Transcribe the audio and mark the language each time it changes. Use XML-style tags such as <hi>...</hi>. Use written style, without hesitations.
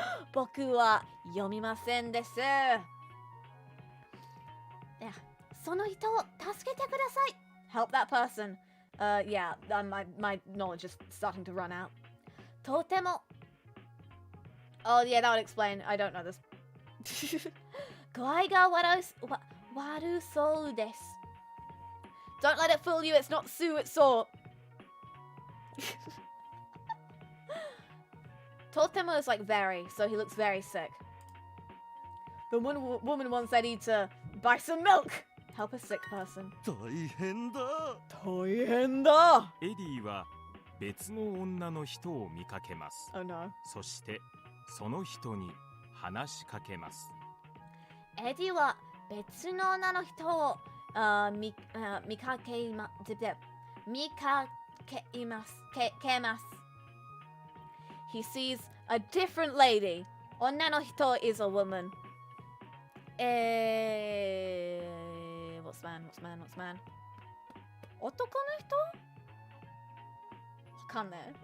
<ja>僕は読みませんですその人を助けてください</ja> <en>Help that person Yeah, my knowledge is starting to run out.</en> <ja>とても</ja> <en>Oh yeah, that would explain. I don't know this.</en> <ja>具合が悪そうです</ja> <en>Don't let it fool you, it's not Sue, it's Saw.</en> <ja>とても</ja> <en>is like very, so he looks very sick. The one woman once said he to buy some milk. Help a sick person.</en> <ja>大変だ。大変だ。エディは別の女の人を見かけます。</ja> <en>Oh no.</en> <ja>そしてその人に話しかけます。エディは別の女の人を見かけます。</ja> <en>He sees a different lady.</en> <ja>女の人</ja> <en>is a woman. What's man?</en> <ja>男の人わかんない。</ja>